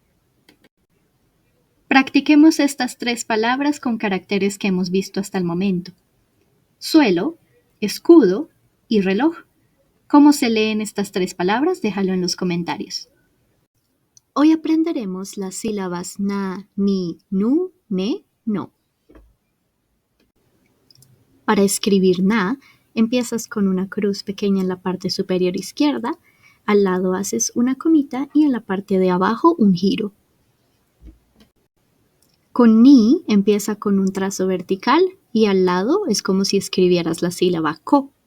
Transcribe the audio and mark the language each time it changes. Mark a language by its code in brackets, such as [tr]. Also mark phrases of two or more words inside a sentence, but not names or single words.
[es] Practiquemos estas 3 palabras con caracteres que hemos visto hasta el momento: suelo, escudo y reloj. ¿Cómo se leen estas 3 palabras? Déjalo en los comentarios. Hoy aprenderemos las sílabas na, ni, nu, ne, no. Para escribir na, empiezas con una cruz pequeña en la parte superior izquierda, al lado haces una comita y en la parte de abajo un giro. Con ni empieza con un trazo vertical y al lado es como si escribieras la sílaba ko.